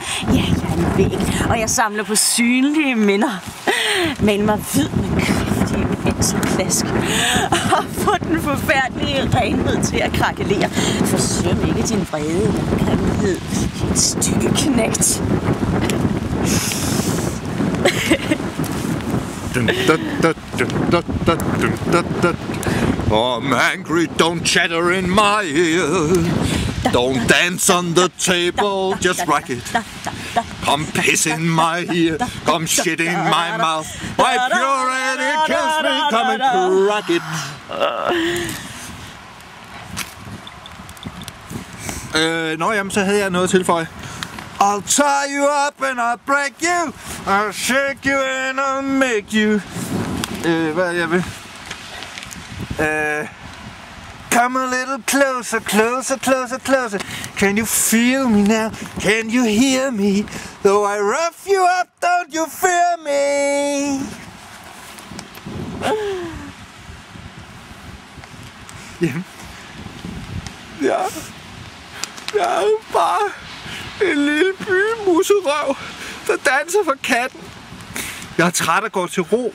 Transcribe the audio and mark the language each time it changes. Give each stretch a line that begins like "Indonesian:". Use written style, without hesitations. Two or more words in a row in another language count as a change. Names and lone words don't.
Danish: Ja, jeg er en væg, og jeg samler på synlige minder. Men mig hvid med kraftige penselklask. Og få den forfærdelige renhed til at krakelere. Forsøm ikke din vrede eller grimhed, din stykke knægt.
English: I'm angry, don't chatter in my ear. Don't dance on the table, just rock it. Come piss in my ear, come shit in my mouth. My purity kills me, come and crack it.
Danish: Jamen, så havde jeg noget at tilføje.
English: I'll tie you up and I'll break you. I'll shake you and I'll make you.
Danish: Hvad jeg vil?
English: Come a little closer, closer, closer, closer. Can you feel me now? Can you hear me? Though I rough you up, don't you fear me?
Danish: Jamen. Ja. Jeg er jo bare en lille bymuserøv, der danser for katten. Jeg er træt og går til ro.